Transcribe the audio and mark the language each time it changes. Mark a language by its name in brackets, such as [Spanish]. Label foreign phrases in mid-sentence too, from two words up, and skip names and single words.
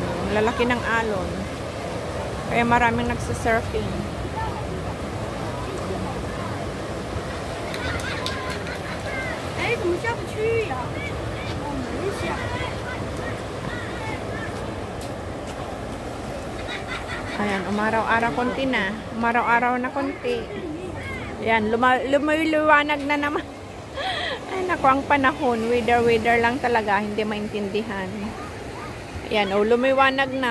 [Filipino] lalaki ng alon. Kaya maraming nagsisurfing. [Chinese] Eh, 怎么下不去呀？我没下。 [Filipino] Ayan, umaraw-araw konti na. Umaraw-araw na konti. Ayan, lumiliwanag na naman. Ay, naku, ang panahon. Weather lang talaga. Hindi maintindihan. Ayan, lumiwanag na.